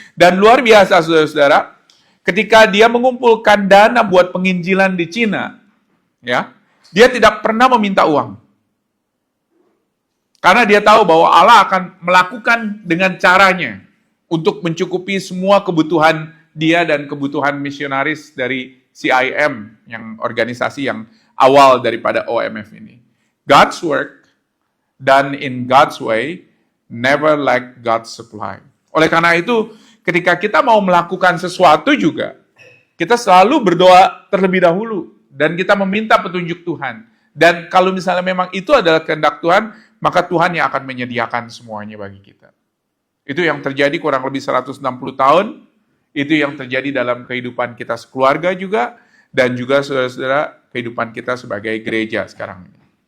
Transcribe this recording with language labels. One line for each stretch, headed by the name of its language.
Indonesian: Dan luar biasa, saudara-saudara, ketika dia mengumpulkan dana buat penginjilan di Cina, ya, dia tidak pernah meminta uang. Karena dia tahu bahwa Allah akan melakukan dengan caranya untuk mencukupi semua kebutuhan dia dan kebutuhan misionaris dari CIM, yang organisasi yang awal daripada OMF ini.
English: God's work done in God's way never lack God's supply.
Indonesian: Oleh karena itu, ketika kita mau melakukan sesuatu juga, kita selalu berdoa terlebih dahulu dan kita meminta petunjuk Tuhan. Dan kalau misalnya memang itu adalah kehendak Tuhan, maka Tuhan yang akan menyediakan semuanya bagi kita. Itu yang terjadi kurang lebih 160 tahun, itu yang terjadi dalam kehidupan kita sekeluarga juga, dan juga saudara-saudara kehidupan kita sebagai gereja sekarang ini.